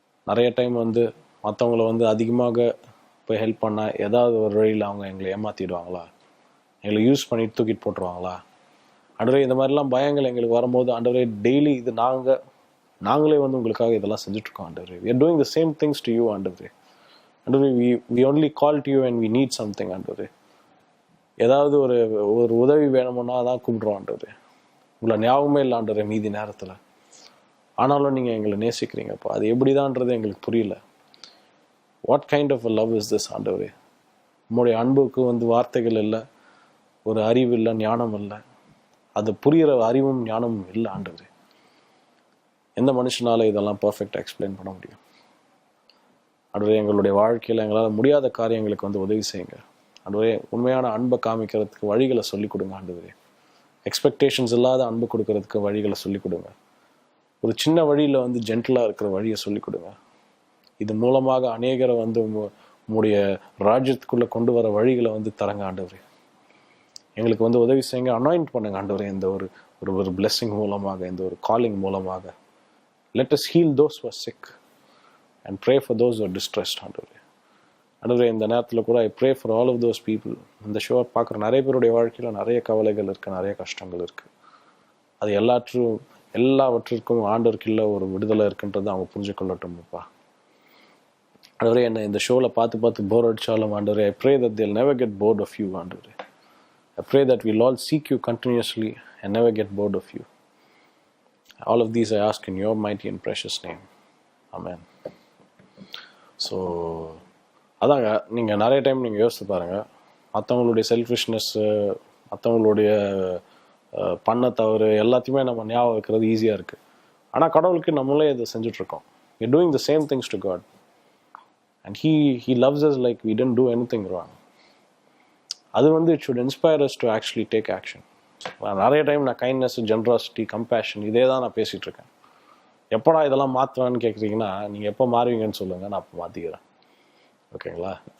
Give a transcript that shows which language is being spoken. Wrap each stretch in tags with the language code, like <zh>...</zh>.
<ta>நிறைய டைம் வந்து மற்றவங்கள வந்து அதிகமாக போய் ஹெல்ப் பண்ணால் ஏதாவது ஒரு வழியில் அவங்க எங்களை ஏமாற்றிடுவாங்களா, எங்களை யூஸ் பண்ணிட்டு தூக்கிட்டு போட்டுருவாங்களா ஆண்டவரே. இந்த மாதிரிலாம் பயங்கள் எங்களுக்கு வரும்போது ஆண்டவரே, டெய்லி இது நாங்களே வந்து உங்களுக்காக இதெல்லாம் செஞ்சுட்ருக்கோம் ஆண்டவரே.</ta> <en>we are doing the same things to you ஆண்டவரே. ஆண்டவரே, we only call to you when we need something ஆண்டவரே.</en> <ta>ஏதாவது ஒரு உதவி வேணுமுன்னா தான் கூப்பிடுறோம் ஆண்டவரே. உங்களை ஞாபகமே இல்லை ஆண்டவரே மீதி நேரத்தில். ஆனாலும் நீங்கள் எங்களை நேசிக்கிறீங்கப்பா. அது எப்படிதான்றது எங்களுக்கு புரியல.</ta> <en>what kind of a love is this</en> <ta>ஆண்டவரே? உங்களுடைய அன்புக்கு வந்து வார்த்தைகள் இல்லை, ஒரு அறிவு இல்லை, ஞானம் இல்லை. அது புரிகிற அறிவும் ஞானமும் இல்லை ஆண்டவரே. எந்த மனுஷனால இதெல்லாம் பர்ஃபெக்டாக எக்ஸ்பிளைன் பண்ண முடியும் ஆண்டவரே? எங்களுடைய வாழ்க்கையில் எங்களால் முடியாத காரியங்களுக்கு வந்து உதவி செய்யுங்க ஆண்டவரே. உண்மையான அன்பை காமிக்கிறதுக்கு வழிகளை சொல்லிக் கொடுங்க ஆண்டவரே. எக்ஸ்பெக்டேஷன்ஸ் இல்லாத அன்பு கொடுக்கறதுக்கு வழிகளை சொல்லிக் கொடுங்க. ஒரு சின்ன வழியில் வந்து ஜென்டலாக இருக்கிற வழியை சொல்லிக் கொடுங்க. இது மூலமாக அநேகரை வந்து உங்களுடைய ராஜ்யத்துக்குள்ளே கொண்டு வர வழிகளை வந்து தரங்க ஆண்டவரே. எங்களுக்கு வந்து உதவி செய்யுங்க, அனாயிண்ட் பண்ணுங்க ஆண்டவரே. இந்த ஒரு ஒரு பிளெஸிங் மூலமாக, இந்த ஒரு காலிங் மூலமாக.</ta> <en>Let us heal those who are sick and pray for those who are distressed ஆண்டவரே.</en> <ta>ஆண்டவரே, இந்த நேரத்தில் கூட</ta> <en>I pray for all of those people.</en> <ta>இந்த ஷோவை பார்க்குற நிறைய பேருடைய வாழ்க்கையில் நிறைய கவலைகள் இருக்குது, நிறைய கஷ்டங்கள் இருக்குது. அது எல்லாவற்றிற்கும் ஆண்டவருக்கு இல்லை ஒரு விடுதலை இருக்குன்றது அவங்க புரிஞ்சு கொள்ளட்டும்ப்பா. ஆண்டவரே, என்ன இந்த ஷோவில் பார்த்து போர் அடித்தாலும் ஆண்டவரே,</ta> <en>I pray that they'll never get bored of you ஆண்டவரே. I pray that we'll all seek you continuously and never get bored of you. All of these I ask in your mighty and precious name. Amen.</en> <ta>So அதாங்க, நீங்கள் நிறைய time நீங்கள் யோசித்து பாருங்கள், மற்றவங்களுடைய செல்ஃபிஷ்னஸ்ஸு, மற்றவங்களுடைய பண்ண தவறு எல்லாத்தையுமே நம்ம ஞாபகம் வைக்கிறது ஈஸியாக இருக்குது. ஆனால் கடவுளுக்கு நம்மளே இதை செஞ்சிட்ருக்கோம்.</ta> <en>we're doing the same things to God and he loves us like we didn't do anything wrong.</en> <ta>அது வந்து</ta> <en>it should inspire us to actually take action.</en> <ta>நிறைய டைம் நான் கைண்ட்னஸ், ஜென்ராசிட்டி, கம்பேஷன் இதே தான் நான் பேசிகிட்டு இருக்கேன். எப்படா இதெல்லாம் மாற்றுவேன்னு கேட்குறீங்கன்னா, நீங்கள் எப்போ மாறுவீங்கன்னு சொல்லுங்கள், நான் அப்போ மாற்றிக்கிறேன். ஓகேங்களா?</ta>